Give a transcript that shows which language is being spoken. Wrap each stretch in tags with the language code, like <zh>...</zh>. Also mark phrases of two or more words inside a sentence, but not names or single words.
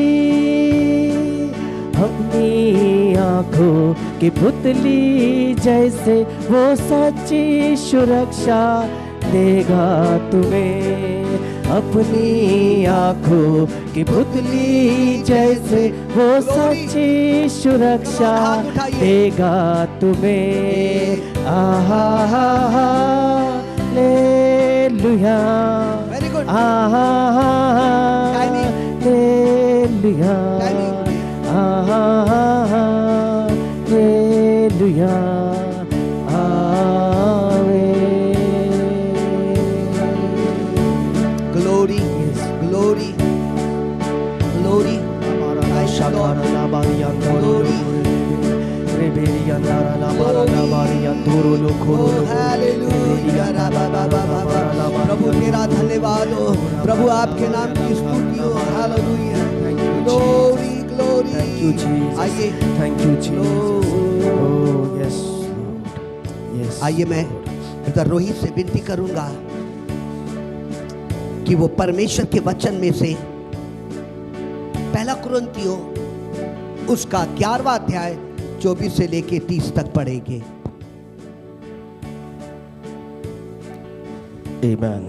<hi>अपनी आंखों की पुतली जैसे वो सच्ची सुरक्षा देगा तुम्हें। अपनी आंखों की पुतली जैसे वो सच्ची सुरक्षा देगा तुम्हें। आहा हालेलुया आहा हालेलुया आहा हालेलुया</hi> <en>glory glory glory</en> <hi>प्रभु तेरा धन्यवाद हो, प्रभु आपके नाम की स्तुति हो। हालेलुया</hi> <en>glory glory. Thank you Jesus.</en> <hi>आइए</hi> <en>Thank you Jesus. Oh yes Lord. Yes.</en> <hi>आइए मैं ब्रदर रोहित से विनती करूंगा कि वो परमेश्वर के वचन में से पहला कुरिन्थियों उसका 11वां अध्याय 24 से लेके 30 तक पढ़ेंगे। Amen.</hi>